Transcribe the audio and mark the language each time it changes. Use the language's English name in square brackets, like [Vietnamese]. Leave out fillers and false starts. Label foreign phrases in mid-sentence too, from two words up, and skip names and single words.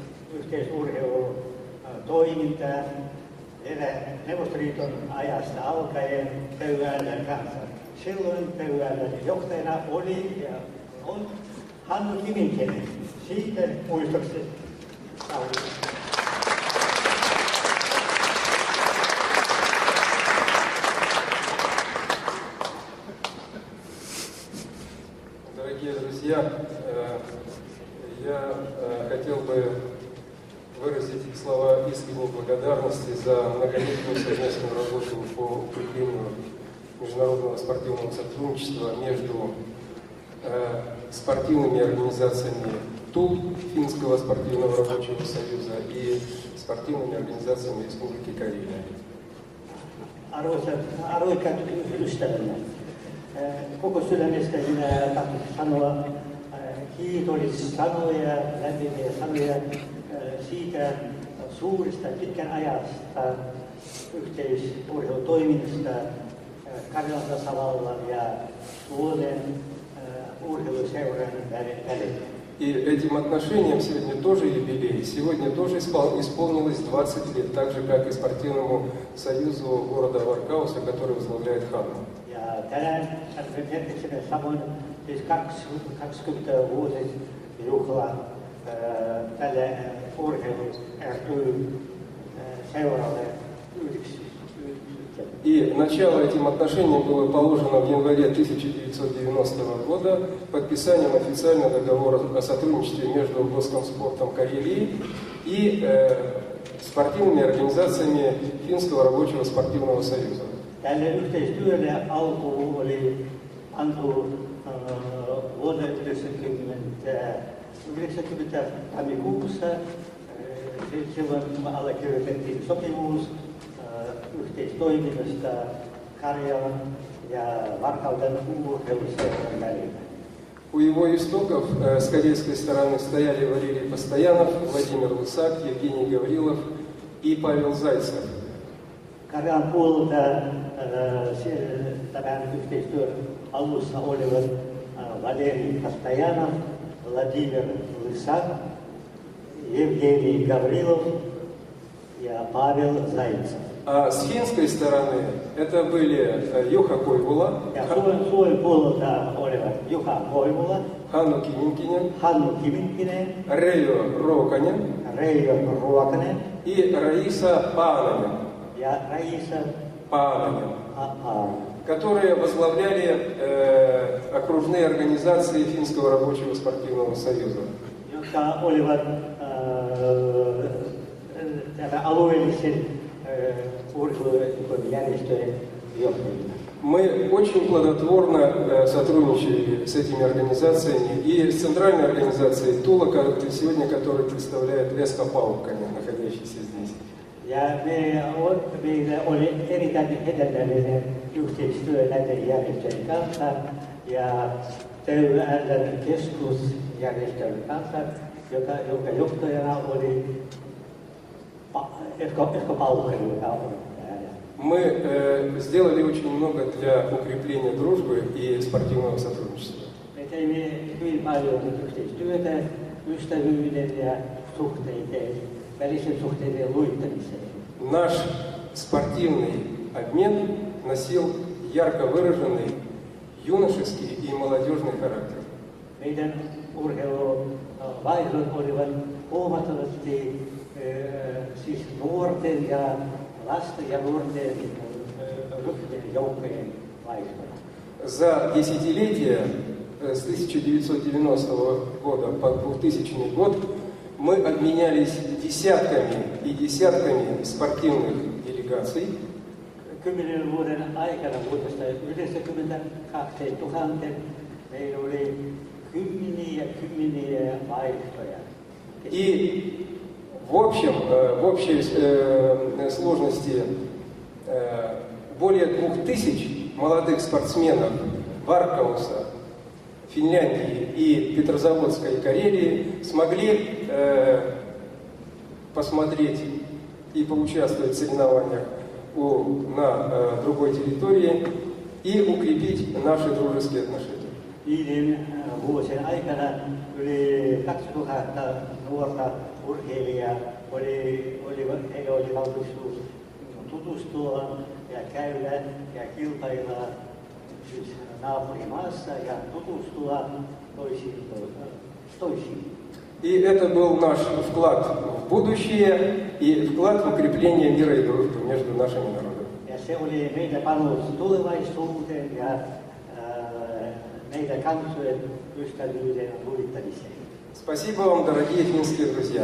[Finnish] yhteisurheilutoimintaa Neuvostoliiton ajasta alkaen Pöyälän kanssa. Silloin Pöyälän johtajana oli ja on Hannu Kivinkinen. Siitä muistoksi [Russian] Дорогие друзья, я хотел бы выразить слова искренней благодарности за многолетнюю совместную работу по укреплению международного спортивного сотрудничества между спортивными организациями ТУЛ, Финского спортивного рабочего союза, и спортивными организациями Республики Карелия. [Finnish] Arvoisat ystävämme, koko sydämestä minä tahdon sanoa kiitollissanoja, lämpimiä sanoja siitä suurista pitkän ajasta yhteisurheilutoiminnasta Karjalan tasavallan ja Suomen urheiluseuran välillä. [Russian] И этим отношениям сегодня тоже юбилей. Сегодня тоже исполнилось 20 лет, так же, как и спортивному союзу города Варкауса, который возглавляет Ханну. [Finnish] Ja tänään me merkitsemme samoin siis 20-vuotisjuhla tälle urheiluseuralle yhdessä. [Russian] И начало этим отношениям было положено в январе 1990 года подписанием официального договора о сотрудничестве между Госкомспортом Карелии и спортивными организациями Финского рабочего спортивного союза. [Finnish] Tälle yhteistyölle alku oli antu vuonna 1990 tammikuussa. Silloin allekirjoitettiin sopimus yhteistoiminnasta Karjalan ja Varkauden urheiluseuran välillä. [Russian] У его истоков с карельской стороны стояли Валерий Постоянов, Владимир Лысак, Евгений Гаврилов и Павел Зайцев. [Finnish] Karjalan puolelta tämän yhteistyön alussa olivat Valeri Postoyanov, Vladimir Lysak, Евгений Гаврилов ja Pavel Zaitsev. [Russian] А с финской стороны это были Juha Koivula, [Finnish] Ja Suomen puolelta olivat Juha Koivula, Hannu Kiminkkinen, Hannu Kiminkkinen, Reijo Roukanen Reijo Ruokanen [Russian] и Раиса Паананен, [Finnish] ja Raisa Паананен, Paananen, [Russian] которые возглавляли окружные организации Финского рабочего спортивного союза. [Finnish] jotka olivat alueellisen urheilujärjestöjen johtajina. [Russian] Мы очень плодотворно сотрудничали с этими организациями и с центральной организацией Тула, сегодня которая представляет Эска Паукканен, находящийся здесь. [Finnish] Ja meillä oli erittäin hedelmällinen yhteistyö näiden järjestöjen kanssa ja TYL:n keskusjärjestön kanssa, jonka johtajana oli Esko Paukkanen, joka on täällä. [Russian] Мы сделали очень много для укрепления дружбы и спортивного сотрудничества. [Finnish] Me teimme hyvin paljon yhteistyötä ystävyyden ja välisen suhteiden luittamiseen. [Russian] Наш спортивный обмен носил ярко выраженный юношеский и молодежный характер. [Finnish] Meidän urheiluvaihdot olivat huomattavasti siis nuorten ja lasten ja nuorten ryhmien joukkojen vaihtoja. [Russian] За десятилетие с 1990 года по 2000 год мы обменялись десятками и десятками спортивных делегаций. [Finnish] 10 vuoden aikana vuodesta 1990 meillä oli kymmeniä vaihtoja. [Russian] И в общей сложности более 2000 молодых спортсменов Варкауса, Финляндии и Петрозаводской Карелии смогли посмотреть и поучаствовать в соревнованиях на другой территории и укрепить наши дружеские отношения. [Finnish] Viiden vuosien aikana yli 2000 nuorta urheilijaa heillä oli mahdollisuus tutustua ja käydä ja kilpailla siis naapurimaassa ja tutustua toisiin. [Russian] И это был наш вклад в будущее и вклад в укрепление мира и дружбы между нашими народами. [Finnish] Ja se oli meidän panos tulevaisuuteen ja meidän kansojen ystävyyden luittamiseen. [Russian] Спасибо вам, дорогие финские друзья.